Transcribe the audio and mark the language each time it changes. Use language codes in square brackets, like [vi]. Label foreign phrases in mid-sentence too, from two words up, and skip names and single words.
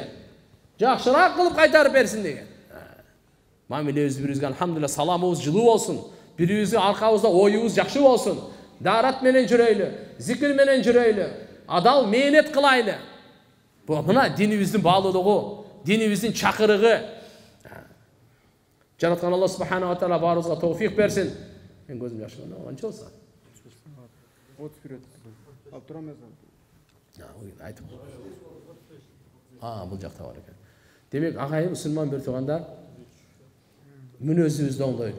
[ky] Жакшыраак кылып кайтарып берсин деген. Мамилебиз бирибизге алхамдулилlah саламыбыз жылуу болсун. Бирибизге аркабызда оюбуз жакшы болсун. Дарат менен жүрөйлү, зикир менен жүрөйлү, адал мээнет кылайлы. Бу мына динибиздин баалуулугу, динибиздин чакырыгы. Жараткан Аллах [ar] سبحانه وتعالى [ky] баарыбызга товфик берсин. Мен көзүм жаш болду, канча болсо? 31. Ал турам эзан. Айтып. Бул жакта бар экен. Демек, агайым мусулман бир тугандар, мүнөзүбүздү оңдойлу.